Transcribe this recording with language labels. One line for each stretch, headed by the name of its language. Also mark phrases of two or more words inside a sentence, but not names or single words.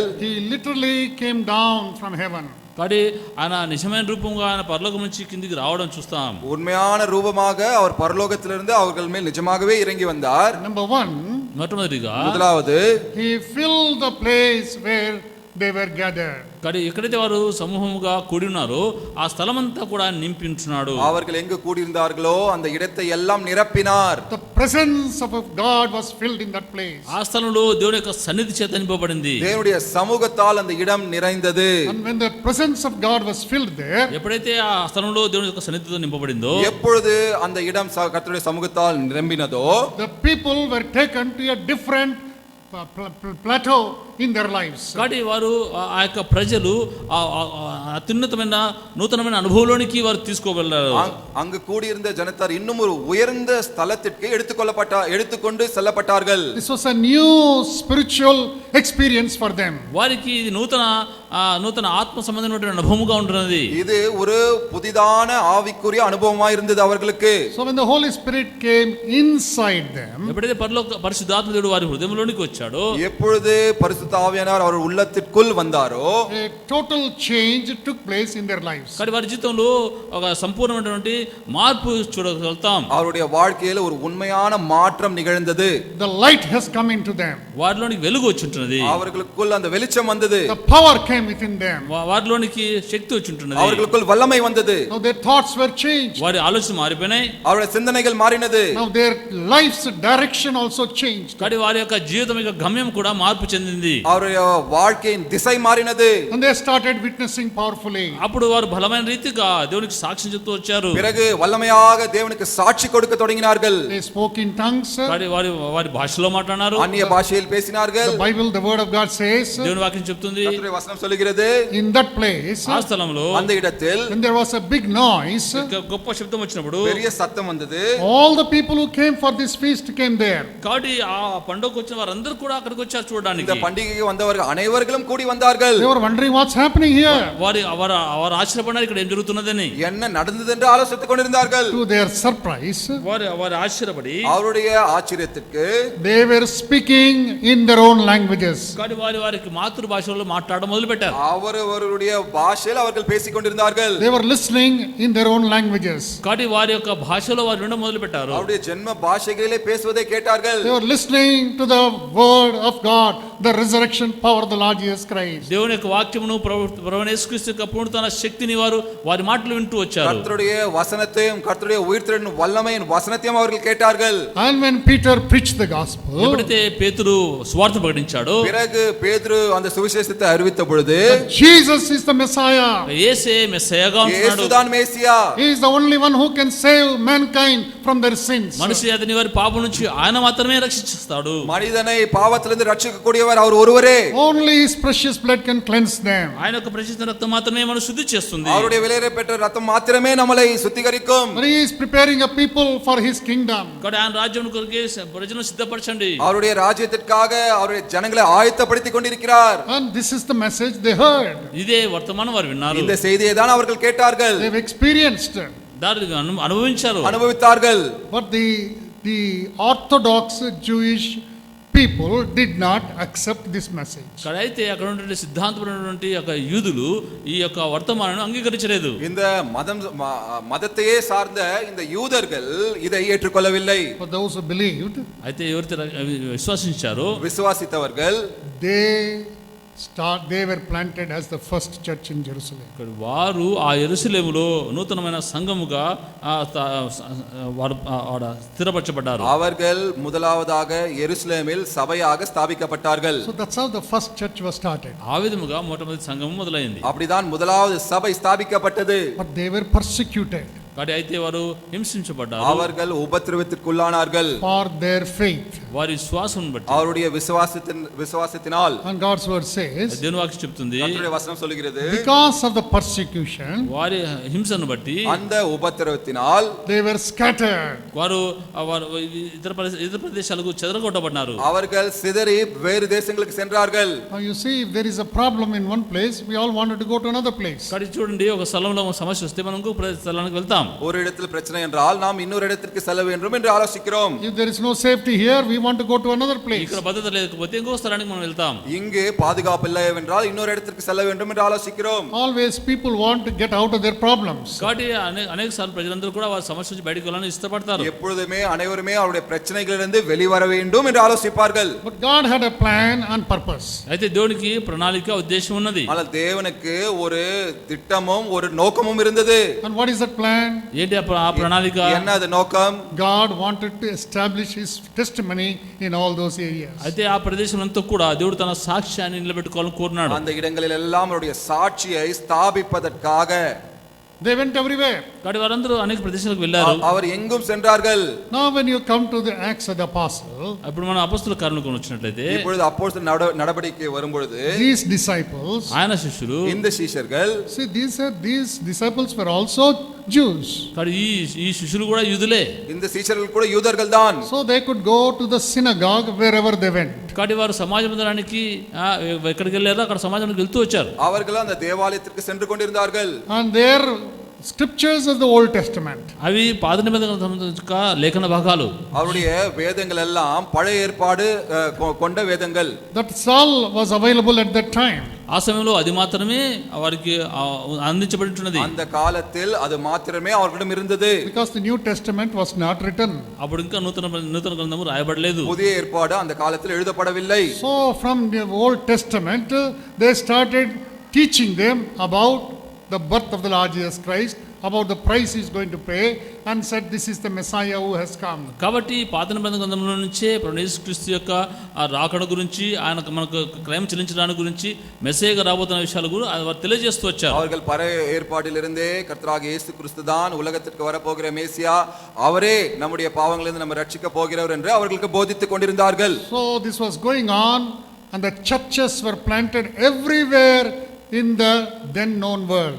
English: he literally came down from heaven.
Telugu: కాబట్టి ఆయన నిజమైన రూపంగా ఆయన పరలోకం నుంచి కిందికి రావడం చూస్తాం.
Tamil: உண்மையான ரூபமாக அவர் பரலோகத்திலிருந்து அவர்கள் மேல் நிஜமாகவே இறங்கி வந்தார்.
English: Number one,
Telugu: మొట్టమొదటిగా
Tamil: முதலாவது
English: he filled the place where they were gathered.
Telugu: కానీ ఎక్కడైతే వారు సమూహముగా కూడి ఉన్నారో ఆ స్థలమంతా కూడా నింపి ఉంటున్నాడు.
Tamil: அவர்கள் எங்கு கூடியிருந்தார்களோ அந்த இடத்தை எல்லாம் நிரப்பினார்.
English: The presence of God was filled in that place.
Telugu: ఆ స్థలంలో దేవుని యొక్క సన్నిధి చేత నింపబడింది.
Tamil: தேவனுடைய சமூகத்தால் அந்த இடம் நிறைந்தது.
English: And when the presence of God was filled there,
Telugu: ఎప్పుడైతే ఆ స్థలంలో దేవుని యొక్క సన్నిధితో నింపబడిందో,
Tamil: எப்பொழுது அந்த இடம் கர்த்தருடைய சமூகத்தால் நிரம்பினதோ,
English: the people were taken to a different plateau in their lives.
Telugu: కాబట్టి వారు ఆ యొక్క ప్రజలు అత్యున్నతమైన నూతనమైన అనుభవంలోనికి వారు తీసుకోగలరు.
Tamil: அங்கு கூடியிருந்த ஜனத்தார் இன்னும் ஒரு உயர்ந்த ஸ்தலத்திற்கு எடுத்துக்கொண்டு செல்லப்பட்டார்கள்.
English: This was a new spiritual experience for them.
Telugu: వారికి ఇది నూతన ఆత్మ సంబంధమైన అనుభవముగా ఉంటున్నది.
Tamil: இது ஒரு புதிதான ஆவிக்குரிய அனுபவமாய் இருந்தது அவர்களுக்கு.
English: So when the Holy Spirit came inside them,
Telugu: ఎప్పుడైతే పరిశుద్ధాత్మ దేవుడు వారి హృదయంలోనికి వచ్చాడో,
Tamil: எப்பொழுது பரிசுத்த ஆவியானவர் அவர் உள்ளத்திற்குள் வந்தாரோ,
English: a total change took place in their lives.
Telugu: కాబట్టి వారి జీవితంలో ఒక సంపూర్ణమైనటువంటి మార్పు చూడగలుగుతాం.
Tamil: அவருடைய வாழ்க்கையில ஒரு உண்மையான மாற்றம் நிகழ்ந்தது.
English: The light has come into them.
Telugu: వారిలోనికి వెలుగు వచ్చి ఉంటున్నది.
Tamil: அவர்களுக்குள் அந்த வெளிச்சம் வந்தது.
English: The power came within them.
Telugu: వారిలోనికి శక్తి వచ్చి ఉంటున్నది.
Tamil: அவர்களுக்குள் வல்லமை வந்தது.
English: Now their thoughts were changed.
Telugu: వారి ఆలోచన మారిపోయినాయి.
Tamil: அவருடைய சிந்தனைகள் மாறினது.
English: Now their life's direction also changed.
Telugu: కాబట్టి వారి యొక్క జీవితం యొక్క గమ్యం కూడా మార్పు చెందింది.
Tamil: அவருடைய வாழ்க்கையின் திசை மாறினது.
English: And they started witnessing powerfully.
Telugu: అప్పుడు వారు బలమైన రీతిగా దేవునికి సాక్ష్యం చెప్తూ వచ్చారు.
Tamil: பிறகு வல்லமையாக தேவனுக்கு சாட்சி கொடுக்க தொடங்கினார்கள்.
English: They spoke in tongues.
Telugu: కాబట్టి వారి భాషలో మాట్లాడారు.
Tamil: அந்நிய பாஷையில் பேசினார்கள்.
English: The Bible, the word of God says,
Telugu: దేవుని వాక్యం చెప్తుంది,
Tamil: கர்த்தருடைய வசனம் சொல்லுகிறது,
English: in that place,
Telugu: ఆ స్థలంలో
Tamil: அந்த இடத்தில்
English: when there was a big noise,
Telugu: గొప్ప శబ్దం వచ్చినప్పుడు
Tamil: பெரிய சத்தம் வந்தது.
English: all the people who came for this feast came there.
Telugu: కాబట్టి ఆ పండుగకు వచ్చిన వారందరూ కూడా అక్కడికి వచ్చారు
Tamil: இந்த
Telugu: చూడడానికి.
Tamil: பண்டிகைக்கு வந்தவர்கள் அனைவர்களும் கூடி வந்தார்கள்.
English: They were wondering what's happening here.
Telugu: వారు ఆశ్చర్యపడినారు ఇక్కడ ఏం జరుగుతున్నదని.
Tamil: என்ன நடந்தது என்று ஆலோசித்துக் கொண்டிருந்தார்கள்.
English: To their surprise,
Telugu: వారు ఆశ్చర్యపడి
Tamil: அவருடைய ஆச்சரியத்திற்கு
English: they were speaking in their own languages.
Telugu: కాబట్టి వారికి మాతృభాషలో మాట్లాడడం మొదలు పెట్టారు.
Tamil: அவரவருடைய பாஷையில் அவர்கள் பேசிக் கொண்டிருந்தார்கள்.
English: They were listening in their own languages.
Telugu: కాబట్టి వారి యొక్క భాషలో వారు వినడం మొదలు పెట్టారు.
Tamil: அவருடைய ஜென்ம பாஷைகளிலே பேசுவதை கேட்டார்கள்.
English: They were listening to the word of God, the resurrection power of the Lord Jesus Christ.
Telugu: దేవుని యొక్క వాక్యమును ప్రభువైన యేసుక్రీస్తు యొక్క పునరుత్థాన శక్తిని వారి మాటలు వింటూ వచ్చారు.
Tamil: கர்த்தருடைய வசனத்தையும் கர்த்தருடைய உயிர்த்தெழுதலின் வல்லமையின் வசனத்தையும் அவர்கள் கேட்டார்கள்.
English: And when Peter preached the gospel,
Telugu: ఎప్పుడైతే పేతురు సువార్త ప్రకటించాడో,
Tamil: பிறகு பேதுரு அந்த சுவிசேஷத்தை அறிவித்த பொழுது,
English: Jesus is the Messiah.
Telugu: యేసే మెస్సయగా ఉంటున్నాడు.
Tamil: இயேசுதான் மேசியா.
English: He is the only one who can save mankind from their sins.
Telugu: మనిషి అతని వారి పాపం నుంచి ఆయన మాత్రమే రక్షిస్తాడు.
Tamil: மனிதனை பாவத்திலிருந்து ரட்சிக்கக்கூடியவர் அவர் ஒருவரே.
English: Only his precious blood can cleanse them.
Telugu: ఆయన యొక్క ప్రశస్త రక్తం మాత్రమే మనల్ని శుద్ధి చేస్తుంది.
Tamil: அவருடைய விலையேற பெற்ற ரத்தம் மாத்திரமே நம்மளை சுத்திகரிக்கும்.
English: But he is preparing a people for his kingdom.
Telugu: కాబట్టి ఆయన రాజ్యం కొరకే ప్రజలను సిద్ధపరచండి.
Tamil: அவருடைய ராஜ்யத்திற்காக அவருடைய ஜனங்களை ஆயத்தப்படுத்திக் கொண்டிருக்கிறார்.
English: And this is the message they heard.
Telugu: ఇదే వర్తమానం వారు విన్నారు.
Tamil: இந்த செய்தியை தான் அவர்கள் கேட்டார்கள்.
English: They've experienced.
Telugu: దాన్ని
Tamil: அனுபவித்தார்கள்.
English: But the orthodox Jewish people did not accept this message.
Telugu: అయితే అక్కడ ఉన్నటువంటి సిద్ధాంతపరమైనటువంటి యొక్క యూదులు ఈ యొక్క వర్తమానాన్ని అంగీకరించలేదు.
Tamil: இந்த மதத்தையே சார்ந்த இந்த யூதர்கள் இதை ஏற்றுக்கொள்ளவில்லை.
English: For those who believed,
Telugu: అయితే ఎవరైతే విశ్వసించారో,
Tamil: விசுவாசித்தவர்கள்,
English: they were planted as the first church in Jerusalem.
Telugu: వారు ఆ యెరూషలేములో నూతనమైన సంఘముగా వారు స్థిరపరచబడ్డారు.
Tamil: அவர்கள் முதலாவதாக எருசலேமில் சபையாக ஸ்தாபிக்கப்பட்டார்கள்.
English: So that's how the first church was started.
Telugu: ఆ విధముగా మొట్టమొదటి సంఘం మొదలైంది.
Tamil: அப்படிதான் முதலாவது சபை ஸ்தாபிக்கப்பட்டது.
English: But they were persecuted.
Telugu: కాబట్టి అయితే వారు హింసించబడ్డారు.
Tamil: அவர்கள் உபத்திரவத்திற்குள்ளானார்கள்
English: for their faith.
Telugu: వారి విశ్వాసం బట్టి,
Tamil: அவருடைய விசுவாசத்தினால்.
English: And God's word says,
Telugu: దేవుని వాక్యం చెప్తుంది,
Tamil: கர்த்தருடைய வசனம் சொல்கிறது,
English: because of the persecution,
Telugu: వారి హింసను బట్టి,
Tamil: அந்த உபத்திரவத்தினால்
English: they were scattered.
Telugu: వారు ఇతర ప్రదేశాలకు చెదరగొట్టబడ్డారు.
Tamil: அவர்கள் சிதறி வேறு தேசங்களுக்கு சென்றார்கள்.
English: Now you see, if there is a problem in one place, we all wanted to go to another place.
Telugu: కాబట్టి చూడండి, ఒక స్థలంలో సమస్య వస్తే మనం ఇంకో స్థలానికి వెళ్తాం. వెళ్తాం.
Tamil: ஒரு இடத்தில் பிரச்சனை என்றால் நாம் இன்னொரு இடத்திற்கு செல்ல வேண்டும் என்று ஆலோசிக்கிறோம்.
English: If there is no safety here, we want to go to another place.
Telugu: ఇక్కడ భద్రత లేకపోతే ఇంకో స్థలానికి మనం వెళ్తాం.
Tamil: இங்கு பாதுகாப்பு இல்லை என்றால் இன்னொரு இடத்திற்கு செல்ல வேண்டும் என்று ஆலோசிக்கிறோம்.
English: Always people want to get out of their problems.
Telugu: కాబట్టి అనేక సార్లు ప్రజలందరూ కూడా వారి సమస్య నుంచి బయటికి వెళ్ళాలని ఇష్టపడతారు.
Tamil: எப்பொழுதுமே அனைவருமே அவருடைய பிரச்சனைகளிலிருந்து வெளிவர வேண்டும் என்று ஆலோசிப்பார்கள்.
English: But God had a plan and purpose.
Telugu: అయితే దేవునికి ప్రణాళిక ఉద్దేశం ఉన్నది.
Tamil: ஆனால் தேவனுக்கு ஒரு திட்டமும் ஒரு நோக்கமும் இருந்தது.
English: And what is that plan?
Telugu: ఏంటి ఆ ప్రణాళిక?
Tamil: என்ன அது நோக்கம்?
English: God wanted to establish his testimony in all those areas.
Telugu: అయితే ఆ ప్రదేశం అంతా కూడా దేవుడు తన సాక్ష్యాన్ని నిలబెట్టుకోవాలని కోరున్నాడు.
Tamil: அந்த இடங்களில் எல்லாம் அவருடைய சாட்சியை ஸ்தாபிப்பதற்காக
English: They went everywhere.
Telugu: కాబట్టి వారందరూ అనేక ప్రదేశాలకు వెళ్ళారు.
Tamil: அவர் எங்கும் சென்றார்கள்.
English: Now when you come to the Acts of the Apostle,
Telugu: అప్పుడు మనం అపొస్తలుల కార్యములకు వచ్చినట్లయితే
Tamil: இப்பொழுது அப்போஸ்தலர் நடவடிக்கை வரும்பொழுது
English: these disciples,
Telugu: ఆయన శిష్యులు,
Tamil: இந்த சீஷர்கள்,
English: see these disciples were also Jews.
Telugu: కాబట్టి ఈ శిష్యులు కూడా యూదులే.
Tamil: இந்த சீஷர்கள் கூட யூதர்கள் தான்.
English: So they could go to the synagogue wherever they went.
Telugu: కాబట్టి వారు సమాజ మందిరానికి ఎక్కడికి వెళ్ళారో అక్కడ సమాజానికి వెళ్తూ వచ్చారు.
Tamil: அவர்கள் அந்த தேவாலயத்திற்கு சென்று கொண்டிருந்தார்கள்.
English: And their scriptures of the Old Testament,
Telugu: అవి పాత నిబంధనకు సంబంధించిన లేఖన భాగాలు,
Tamil: அவருடைய வேதங்கள் எல்லாம் பழைய ஏற்பாடு கொண்ட வேதங்கள்.
English: that Saul was available at that time.
Telugu: ఆ సమయంలో అది మాత్రమే వారికి అందించబడుతున్నది.
Tamil: அந்த காலத்தில் அது மாத்திரமே அவர்களிடம் இருந்தது.
English: Because the New Testament was not written.
Telugu: అప్పుడు ఇంకా నూతన గ్రంథము రాయబడలేదు.
Tamil: புதிய ஏற்பாடு அந்த காலத்தில் எழுதப்படவில்லை.
English: So from the Old Testament they started teaching them about the birth of the Lord Jesus Christ, about the price he is going to pay, and said this is the Messiah who has come.
Telugu: కాబట్టి పాత నిబంధన గ్రంథంలో నుంచే ప్రభువు యేసుక్రీస్తు యొక్క ఆ రాకడ గురించి, ఆయన మనకు క్రయం చెల్లించడానికి గురించి, మెస్సీగా రాబోతున్న విషయాలు కూడా వారు తెలియజేస్తూ వచ్చారు.
Tamil: அவர்கள் பழைய ஏற்பாட்டிலிருந்தே கர்த்தராகிய இயேசு கிறிஸ்து தான் உலகத்திற்கு வரப்போகிற மேசியா, அவரே நம்முடைய பாவங்களிலிருந்து நம்ம ரட்சிக்க போகிறவர் என்று அவர்களுக்கு போதித்துக் கொண்டிருந்தார்கள்.
English: So this was going on, and the churches were planted everywhere in the then known world.